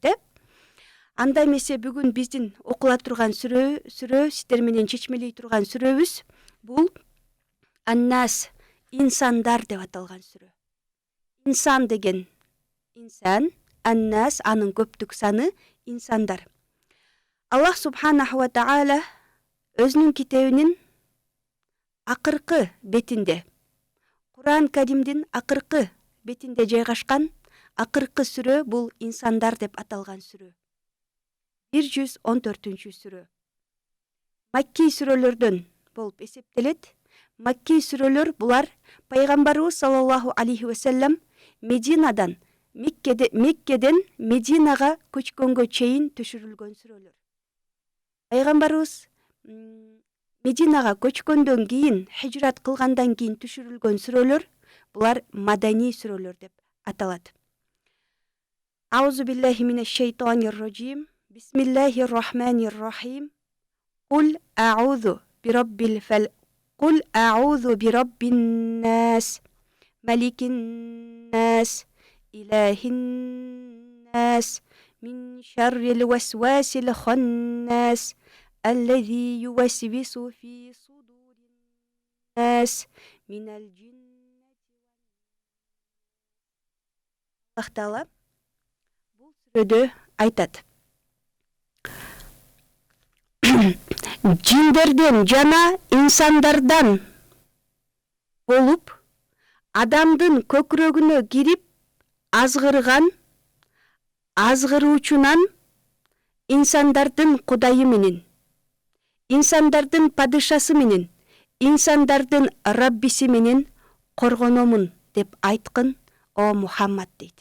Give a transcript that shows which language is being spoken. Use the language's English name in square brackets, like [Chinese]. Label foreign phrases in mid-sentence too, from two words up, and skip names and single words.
[Kyrgyz] Анда эмесе бүгүн биздин окула турган сүрө сиздер менен чечмелей турган сүрөбүз бул Ан-Нас, инсандар деп аталган сүрө. Инсан деген инсан, Ан-Нас анын көптүк саны инсандар. Аллах [Arabic] سبحانه وتعالى [Kyrgyz] өзүнүн китебинин акыркы бетинде, Куран Каримдин акыркы бетинде жайгашкан акыркы сүрө бул инсандар деп аталган сүрө. 114 сүрө. Макки сүрөлөрдөн болуп эсептелет. Макки сүрөлөр булар пайгамбарыбыз [Arabic] صلى الله عليه وسلم [Kyrgyz] Мединаден Мединага көчкөнгө чейин түшүрүлгөн сүрөлөр. Пайгамбарыбыз Мединага көчкөндөн кийин, хижрат кылгандан кийин түшүрүлгөн сүрөлөр, булар мадани сүрөлөр деп аталат. [Arabic] أعوذ بالله من الشيطان الرجيم. بسم الله الرحمن الرحيم. قل أعوذ برب الفل. قل أعوذ برب الناس. ملك الناس إله الناس. من شر الوسواس الخناس. الذي يوسوس في صدور الناس من الجنة [Kyrgyz] Аллах Таала бул сүрөдө айтат. Жиндерден жана инсандардан болуп, адамдын көкүрөгүнө кирип азгырган, азгыруучунан инсандардын кудайы менен, инсандардын падышасы менен, инсандардын Раббиси менен коргономун деп айткын, о Мухаммад дейт.